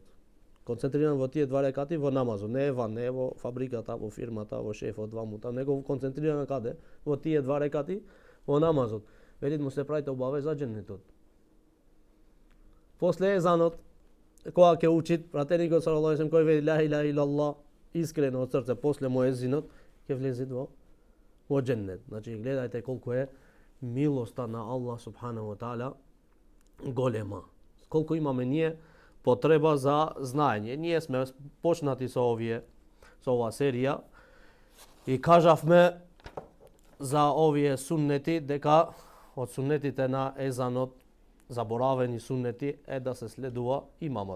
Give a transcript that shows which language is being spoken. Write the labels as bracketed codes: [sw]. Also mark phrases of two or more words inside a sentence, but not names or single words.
[mk] Концентриран во тие 2 рекати во намазот. Не е ван, не е во фабриката, во фирмата, во шефот, вамута, него концентриран каде? Во тие 2 рекати во намазот. Велит му се правите обавеза дженнетот. После езанот, кога ќе учит, пратеникот [ar] صلى الله عليه وسلم [mk] кој вели [ar] لا إله إلا الله [mk] искрено од срце после муезинот, ќе влезе во дженнет. Значи гледајте колку е милоста на Аллах [ar] سبحانه وتعالى [mk] голема. Колку имаме ние потреба за знаење. Ние сме почнати со ова серија и кажавме за овие суннети дека од суннетите на езанот, заборавени суннети, е да се следува имамот.